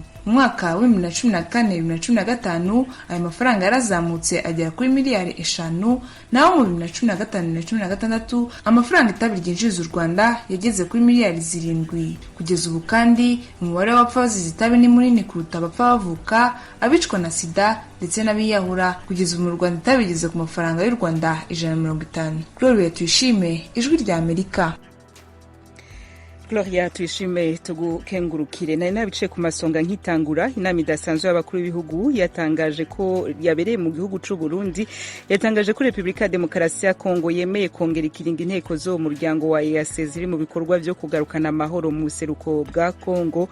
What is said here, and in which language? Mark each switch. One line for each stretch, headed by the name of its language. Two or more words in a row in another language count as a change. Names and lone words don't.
Kinyarwanda: Mu mwaka wa 2014-2015 ayo mafaranga yarazamutse agera kuri miliyari 5, naho mu 2015-2016 amafaranga itabi ryinjiriza u Rwanda yageze kuri miliyari 7. Kugeza ubu kandi umubare w'abapfa bazize itabi ni munini kuruta abapfa bavuka, abicwa na sida ndetse n'abiyahura. Kugeza ubu mu Rwanda itabi rigeze ku mafaranga y'u Rwanda 150. Gloria Tuyishime, Ijwi rya Amerika. Gloria Tuyishime tugukengurukire.
Rundi: Nari nabice ku masonga nkitangura. Inama idasanzwe y'abakuru b'ibihugu yatangaje ko yabereye mu gihugu c'u Burundi, yatangaje ko Republika ya Demokarasi ya Kongo yemeye kongera ikiringo inteko zo mu muryango wa EAC ziri mu bikorwa byo kugarukana amahoro mu buseruko bwa Kongo.